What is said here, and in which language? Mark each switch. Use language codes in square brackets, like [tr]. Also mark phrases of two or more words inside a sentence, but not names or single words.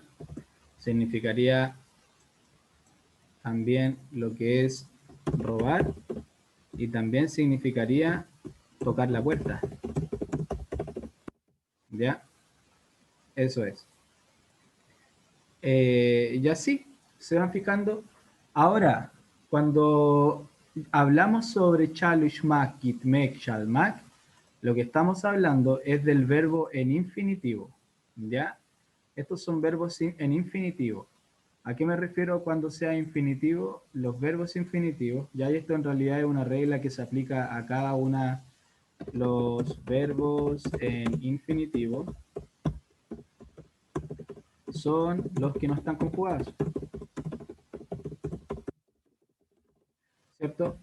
[es] Significaría también lo que es robar y también significaría tocar la puerta, ¿ya? Eso es. Y así, se van fijando. Ahora, cuando hablamos sobre [tr] chalushmak, gitmek, shalmak, [es] lo que estamos hablando es del verbo en infinitivo, ¿ya? Estos son verbos en infinitivo. ¿A qué me refiero cuando sea infinitivo? Los verbos infinitivos, ya esto en realidad es una regla que se aplica a cada una los verbos en infinitivo son los que no están conjugados, ¿cierto?